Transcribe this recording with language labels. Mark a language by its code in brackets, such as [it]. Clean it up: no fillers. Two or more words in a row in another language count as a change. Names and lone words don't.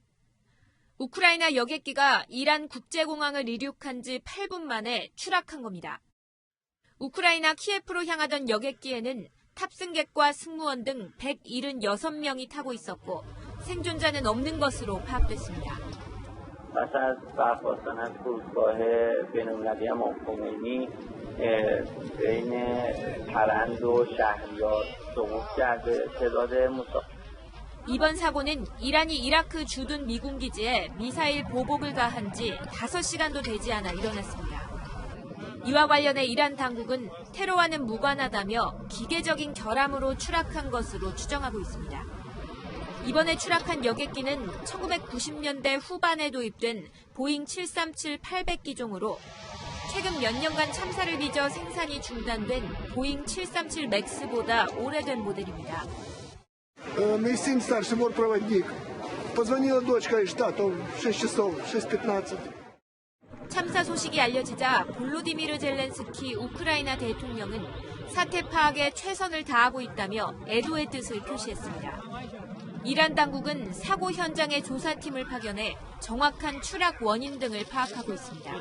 [ko] 우크라이나 여객기가 이란 국제공항을 이륙한 지 8분 만에 추락한 겁니다. 우크라이나 키예프로 향하던 여객기에는 탑승객과 승무원 등 176명이 타고 있었고 생존자는 없는 것으로 파악됐습니다. [fa] پس از برخاستن از فرودگاه بین‌المللی امام خمینی بین پرند و شهریار سقوط کرده تعداد مسافر. [ko] 이번 사고는 이란이 이라크 주둔 미군 기지에 미사일 보복을 가한 지 5시간도 되지 않아 일어났습니다. 이와 관련해 이란 당국은 테러와는 무관하다며 기계적인 결함으로 추락한 것으로 추정하고 있습니다. 이번에 추락한 여객기는 1990년대 후반에 도입된 보잉 737-800기종으로 최근 몇 년간 참사를 빚어 생산이 중단된 보잉 737 맥스보다 오래된 모델입니다. [ru] Мой сын старший бортпроводник. Позвонила дочка из штата в 6 часов, 6:15. [ko] 참사 소식이 알려지자 볼로디미르 젤렌스키 우크라이나 대통령은 사태 파악에 최선을 다하고 있다며 애도의 뜻을 표시했습니다. 이란 당국은 사고 현장에 조사팀을 파견해 정확한 추락 원인 등을 파악하고 있습니다.